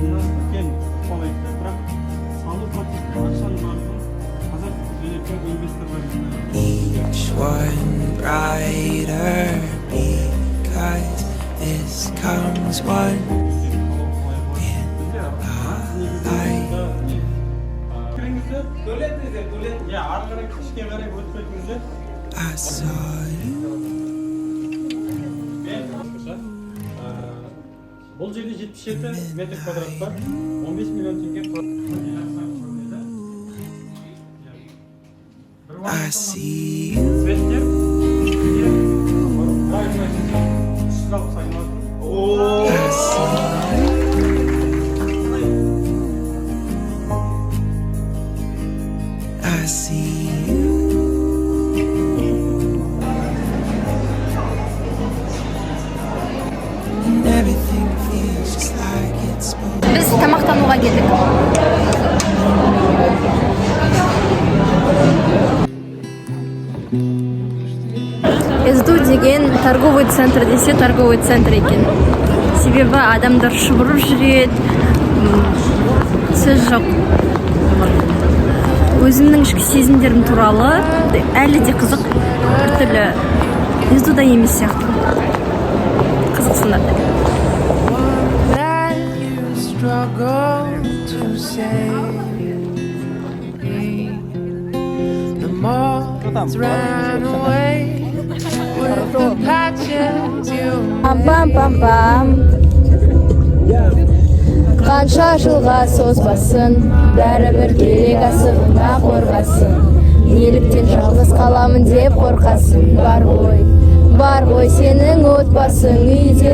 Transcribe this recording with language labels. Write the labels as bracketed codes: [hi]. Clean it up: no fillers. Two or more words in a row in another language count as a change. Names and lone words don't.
[en] Each one brighter because this comes one in a life. I saw you. [kk] Бұл жерде 77 метр квадратта 15 миллион теңге [en] I see you. [kk] Светтер [en] I see you. Everything feels just like it's supposed to. [kk] Biz тамақтануға келдік. Эзду деген [ru] торговый центр [kk] десе [ru] торговый центр [kk] екен. Себебі адамдар шұбырып жүреді, сөз жоқ. Өзімнің ішкі сезімдерім туралы әлі де қызық, біртүрлі Эздуда емес сияқты. Қызықсыңдар. [en] That you struggle to say. The moths ran away with the patches you Пам-пам-пам-пам. [kk] Қанша жылға созбасын, бәрібір керек асығыңа қорғасын. Неліктен жалғыз қаламын деп қорқасың. Бар ғой сенің отбасың үйде.